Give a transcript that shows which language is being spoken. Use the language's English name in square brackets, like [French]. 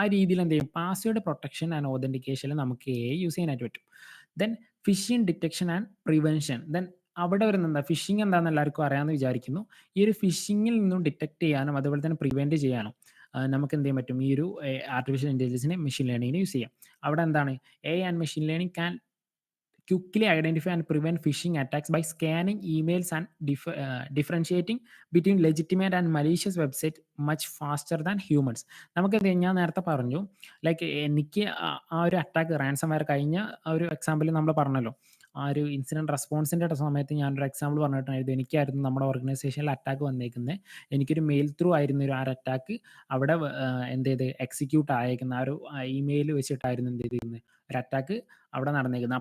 [Malayalam] ആ രീതിയിൽ എന്ത് ചെയ്യും, പാസ്വേഡ് പ്രൊട്ടക്ഷൻ ആൻഡ് ഓതന്റിക്കേഷനിൽ നമുക്ക് യൂസ് ചെയ്യാനായിട്ട് പറ്റും. Then phishing detection and prevention. Then അവിടെ വരുന്ന എന്താ, ഫിഷിംഗ് എന്താണെന്ന് എല്ലാവർക്കും അറിയാമെന്ന് വിചാരിക്കുന്നു. ഈ ഒരു ഫിഷിങ്ങിൽ നിന്നും ഡിറ്റക്ട് ചെയ്യാനും അതുപോലെ തന്നെ പ്രിവെന്റ് ചെയ്യാനും നമുക്ക് എന്ത് ചെയ്യാൻ പറ്റും, ഈ ഒരു ആർട്ടിഫിഷ്യൽ ഇന്റലിജൻസിനെ മെഷീൻ ലേണിങ്ങിന് യൂസ് ചെയ്യാം. അവിടെ എന്താണ്, [English] A and machine learning can quickly identify and prevent phishing attacks by scanning emails and differentiating between legitimate and malicious website much faster than humans. [Malayalam] നമുക്ക് ഞാൻ നേരത്തെ പറഞ്ഞു, ലൈക്ക് എനിക്ക് ആ ഒരു അറ്റാക്ക് റാൻസം വെയർ കഴിഞ്ഞ ആ ഒരു എക്സാമ്പിൾ നമ്മൾ പറഞ്ഞല്ലോ, ആ ഒരു ഇൻസിഡന്റ് റെസ്പോൺസിന്റെ സമയത്ത് ഞാനൊരു എക്സാമ്പിൾ പറഞ്ഞിട്ടുണ്ടായിരുന്നു. എനിക്കായിരുന്നു നമ്മുടെ ഓർഗനൈസേഷനിൽ അറ്റാക്ക് വന്നേക്കുന്നത്. എനിക്കൊരു മെയിൽ ത്രൂ ആയിരുന്നു ഒരു ആ അറ്റാക്ക് അവിടെ എന്ത് ചെയ്ത് എക്സിക്യൂട്ട് ആയേക്കുന്ന ആ ഒരു ഇമെയിൽ വെച്ചിട്ടായിരുന്നു എന്ത് ചെയ്തിരുന്നത്, ഒരു അറ്റാക്ക് അവിടെ നടന്നേക്കുന്നത്.